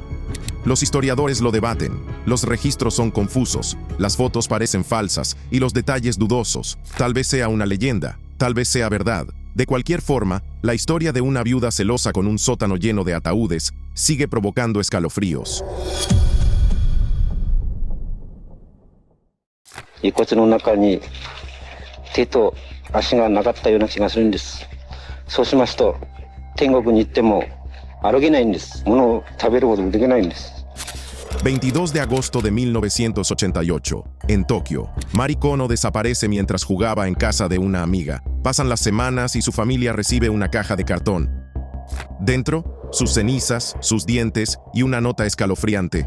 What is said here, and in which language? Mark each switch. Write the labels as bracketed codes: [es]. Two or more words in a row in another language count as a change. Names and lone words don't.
[es] Los historiadores lo debaten. Los registros son confusos, las fotos parecen falsas y los detalles dudosos. Tal vez sea una leyenda, tal vez sea verdad. De cualquier forma, la historia de una viuda celosa con un sótano lleno de ataúdes sigue provocando escalofríos. [ja] 遺骨の中に手と足がなかったような気がするんです。そうしますと天国に行っても歩けないんです。物を食べることもできないんです。 [es] 22 de agosto de 1988, en Tokio, Mari Kono desaparece mientras jugaba en casa de una amiga. Pasan las semanas y su familia recibe una caja de cartón. Dentro, sus cenizas, sus dientes y una nota escalofriante.